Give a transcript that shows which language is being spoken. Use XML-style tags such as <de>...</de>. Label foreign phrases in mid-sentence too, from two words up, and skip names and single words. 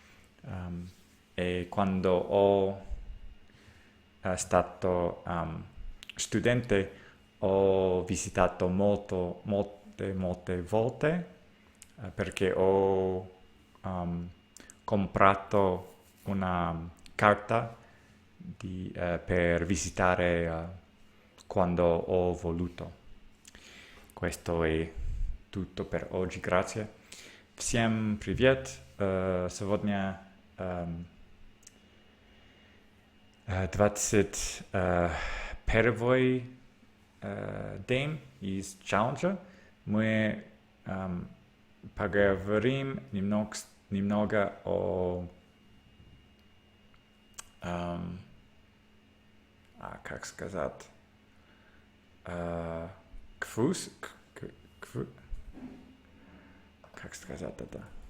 <it>e quando ho stato studente ho visitato molte volte perché ho comprato una carta per visitare quando ho voluto. Questo è tutto per oggi, grazie.</it> <ru>Всем привет! Сегодня 21 день из челленджа. Мы поговорим немного о как сказать, как сказать это?</ru>